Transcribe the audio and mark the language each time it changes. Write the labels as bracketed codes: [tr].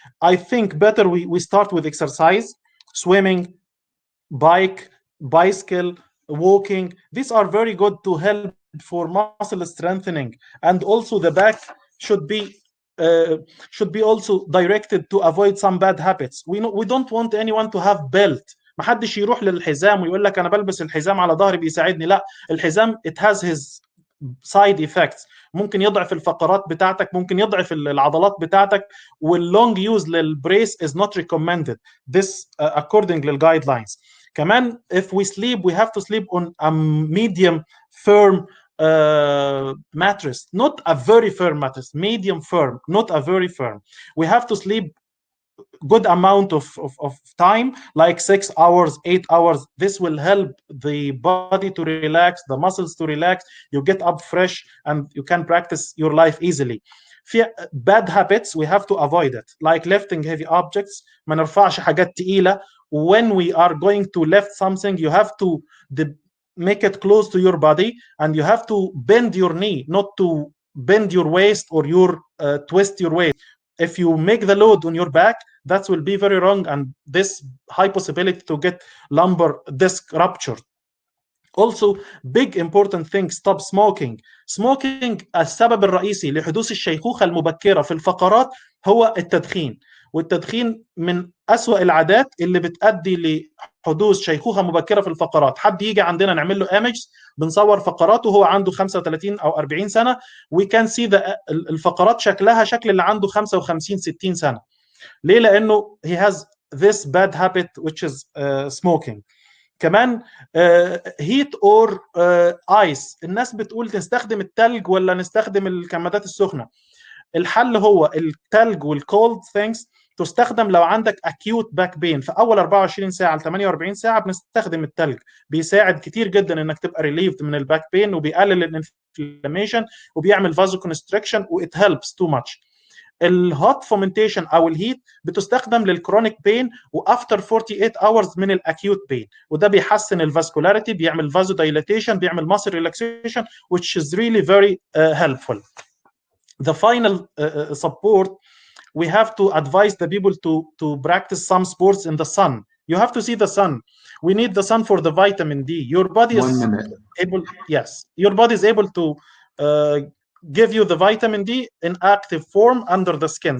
[en] I think better we start with exercise, swimming, bicycle, walking. These are very good to help for muscle strengthening, and also the back should be also directed to avoid some bad habits. We don't want anyone to have belt. [ar] ما حدش يروح للحزام ويقول لك انا بلبس الحزام على ظهري بيساعدني. لا، الحزام [en] it has his side effects. [ar] ممكن يضعف الفقرات بتاعتك، ممكن يضعف العضلات بتاعتك، واللونج يوز للبريس [en] is not recommended. This according للguidelines. [ar] كمان [en] if we sleep we have to sleep on a medium firm mattress, not a very firm mattress, medium firm, not a very firm. We have to sleep good amount of time, like 6 hours, 8 hours. This will help the body to relax, the muscles to relax. You get up fresh and you can practice your life easily. [ar] في [en] bad habits we have to avoid it, like lifting heavy objects. [ar] ما نرفعش حاجات تقيلة. [en] When we are going to lift something, you have to make it close to your body and you have to bend your knee, not to bend your waist or you twist your waist. If you make the load on your back, that will be very wrong, and this high possibility to get lumbar disc rupture. Also, big important thing, stop smoking. Smoking [ar] السبب الرئيسي لحدوث الشيخوخة المبكرة في الفقرات هو التدخين، والتدخين من أسوأ العادات اللي بتؤدي لحدوث شيخوخة مبكرة في الفقرات. حد يجي عندنا نعمل له ايمج، بنصور فقراته وهو عنده 35 أو 40 سنة، [en] we can see [ar] الفقرات شكلها شكل اللي عنده 55 60 سنة. ليه؟ لأنه [en] he has this bad habit which is smoking. [ar] كمان [en] Heat or ice. [ar] الناس بتقول نستخدم التلج ولا نستخدم الكمادات السخنه. الحل هو التلج والكولد ثينكس تستخدم لو عندك [en] acute back pain [ar] في اول 24 ساعه ل 48 ساعه. بنستخدم التلج، بيساعد كتير جدا انك تبقى [en] relieved [ar] من الباك بين، وبيقلل الانفلاميشن وبيعمل vasoconstriction و [en] it helps too much. [ar] الهوت فومنتيشن او الهيت بتستخدم للكرونيك بين وافتر 48 hours من الاكيوت بين، وده بيحسن الفاسكولاريتي، بيعمل فازو دايلاتيشن، بيعمل ماسل ريلاكسيشن [en] which is really very helpful. The final support, we have to advise the people to practice some sports in the sun. You have to see the sun. We need the sun for the vitamin D. Your body is able, yes, your body is able to give you the vitamin D in active form under the skin.